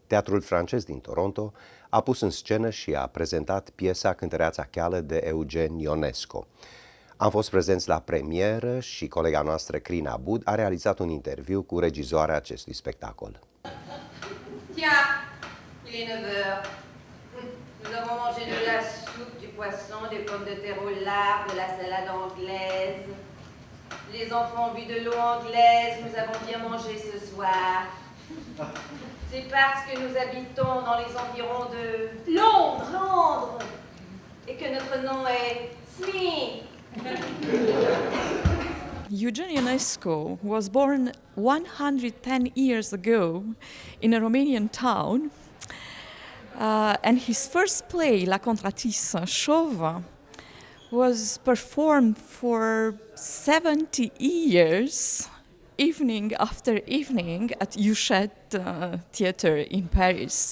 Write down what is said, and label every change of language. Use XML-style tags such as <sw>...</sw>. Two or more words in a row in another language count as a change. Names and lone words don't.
<ro>Teatrul Francais din Toronto a pus în scenă și a prezentat piesa Cântăreața Cheală de Eugene Ionesco. Am fost prezenți la premieră și colega noastră, Crina Bud, a realizat un interviu cu regizoarea acestui spectacol.</ro> <fr>Tiens, il est 9 heures. Nous avons mangé de la soupe, du poisson, des pommes de terre au lard, de la salade anglaise. Les enfants ont bu de l'eau anglaise, nous avons bien mangé ce soir. C'est parce que nous habitons dans les environs de Londres, et que notre nom est Smith.</fr> <en>Eugene Ionesco was born 110 years ago in a Romanian town, and his first play, La Contratissa Chauve, was performed for 70 years, evening after evening, at Hachette Theatre in Paris.</en>